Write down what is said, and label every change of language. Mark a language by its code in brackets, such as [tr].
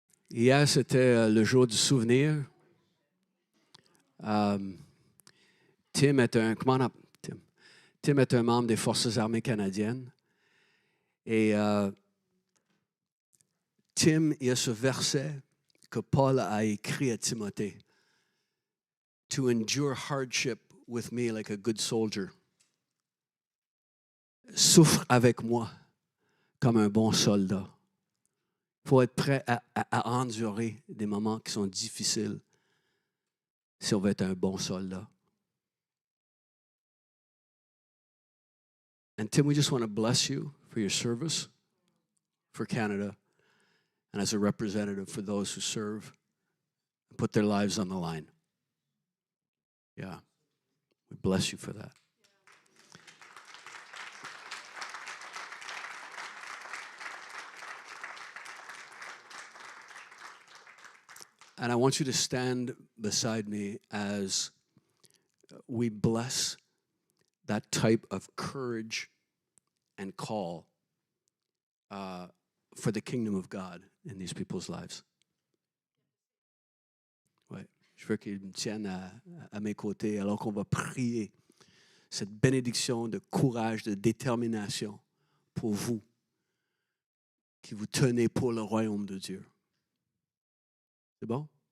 [fr] Hier, c'était le jour du souvenir. Tim est un... [en] Come on up, Tim. [fr] Tim est un membre des Forces armées canadiennes. Et Tim, il y a ce verset que Paul a écrit à Timothée. [en] To endure hardship with me like a good soldier. [fr] Souffre avec moi comme un bon soldat. Il faut être prêt à endurer des moments qui sont difficiles si on veut être un bon soldat. [en] And Tim, we just want to bless you for your service for Canada and as a representative for those who serve and put their lives on the line. Yeah, we bless you for that. And I want you to stand beside me as we bless that type of courage and call for the kingdom of God in these people's lives. [fr] Ouais, je veux qu'ils me tiennent à mes côtés alors qu'on va prier cette bénédiction de courage, de détermination pour vous qui vous tenez pour le royaume de Dieu. C'est bon?